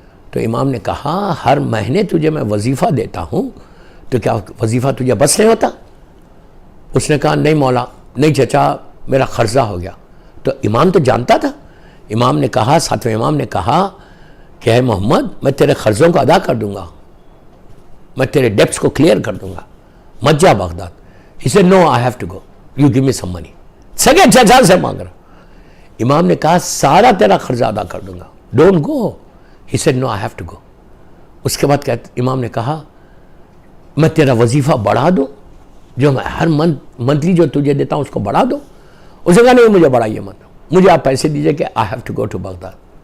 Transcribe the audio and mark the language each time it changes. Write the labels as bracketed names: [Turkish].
[Urdu] تو امام نے کہا ہر مہینے تجھے میں وظیفہ دیتا ہوں, تو کیا وظیفہ تجھے بس نہیں ہوتا؟ اس نے کہا نہیں مولا, نہیں چچا, میرا قرضہ ہو گیا. تو امام تو جانتا تھا. امام نے کہا, ساتویں امام نے کہا کہ اے محمد میں تیرے قرضوں کو ادا کر دوں گا, میں تیرے ڈیپٹس کو کلیئر کر دوں گا, مت جا Baghdad. [English] He said no, I have to go, you give me some money. [Urdu] سگے چچا سے مانگ رہا. امام نے کہا سارا تیرا قرضہ ادا کر دوں گا, [English] don't go. He said no, I have to go. [Urdu] اس کے بعد امام نے کہا میں تیرا وظیفہ بڑھا دوں, جو میں ہر منتھلی جو تجھے دیتا ہوں اس کو بڑھا دو. اس نے کہا نہیں مجھے بڑھائیے مت, مجھے آپ پیسے دیجئے کہ [English] I have to go to [Urdu] Baghdad.